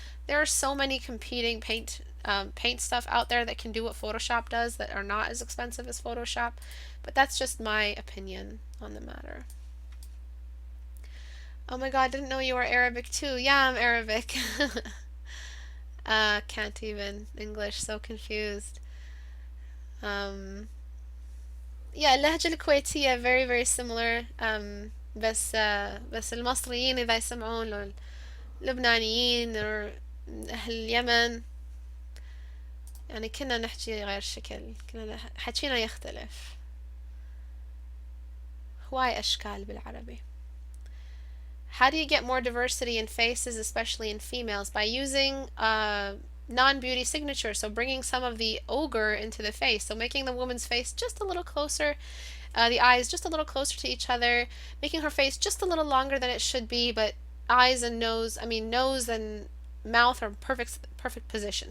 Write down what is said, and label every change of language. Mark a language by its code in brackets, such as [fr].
[en] There are so many competing paint stuff out there that can do what Photoshop does that are not as expensive as Photoshop, but that's just my opinion on the matter. Oh my god, didn't know you were Arabic too. Yeah, I'm Arabic. Can't even English, so confused. Yeah, [ar] اللهجة الكويتية [en] very very similar. [ar] بس المصريين إذا يسمعون اللبنانيين أو أهل اليمن يعني كنا نحكي غير شكل، حكينا يختلف. هواي أشكال بالعربي. [en] How do you get more diversity in faces, especially in females? By using non-beauty signature, so bringing some of the ogre into the face, so making the woman's face just a little closer, the eyes just a little closer to each other, making her face just a little longer than it should be, but eyes and nose, nose and mouth are perfect position.